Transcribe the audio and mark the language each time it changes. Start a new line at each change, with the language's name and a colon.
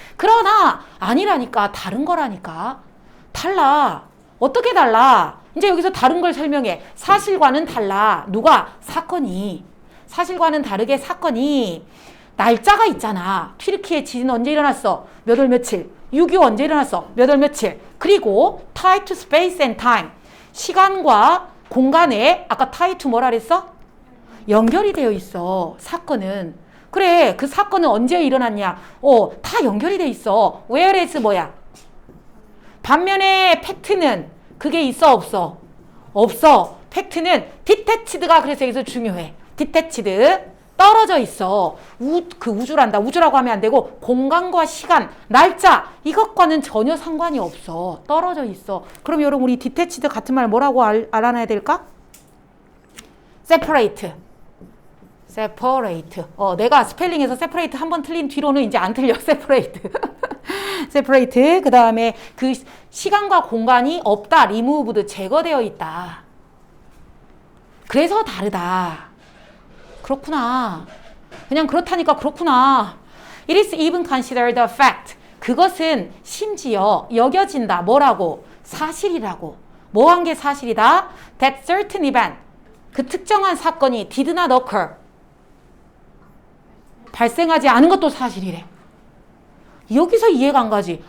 Korean: 그러나 아니라니까. 다른 거라니까. 달라. 어떻게 달라? 이제 여기서 다른 걸 설명해. 사실과는 달라. 누가? 사건이. 사실과는 다르게 사건이 날짜가 있잖아. 튀르키예 지진 언제 일어났어? 몇 월 며칠. 6.25 언제 일어났어? 몇 월 며칠. 그리고
English: tie to space and time.
Korean: 시간과 공간에 아까
English: tie to
Korean: 뭐라 그랬어? 연결이 되어 있어. 사건은. 그래. 그 사건은 언제 일어났냐? 다 연결이 돼 있어. whereas 뭐야? 반면에 팩트는 그게 있어 없어? 없어. 팩트는 detached가 그래서 여기서 중요해. detached. 떨어져 있어. 우주란다. 우주라고 하면 안 되고 공간과 시간, 날짜 이것과는 전혀 상관이 없어. 떨어져 있어. 그럼 여러분 우리 detached 같은 말 뭐라고 알아놔야 될까?
English: separate. separate.
Korean: 내가 스펠링에서 separate 한 번 틀린 뒤로는 이제 안 틀려.
English: separate. separate.
Korean: 그 다음에 그 시간과 공간이 없다. removed. 제거되어 있다. 그래서 다르다. 그렇구나. 그냥 그렇다니까 그렇구나.
English: It is even considered a fact.
Korean: 그것은 심지어 여겨진다. 뭐라고? 사실이라고. 뭐 한 게 사실이다?
English: That certain event.
Korean: 그 특정한 사건이
English: did not occur.
Korean: 발생하지 않은 것도 사실이래. 여기서 이해가 안 가지.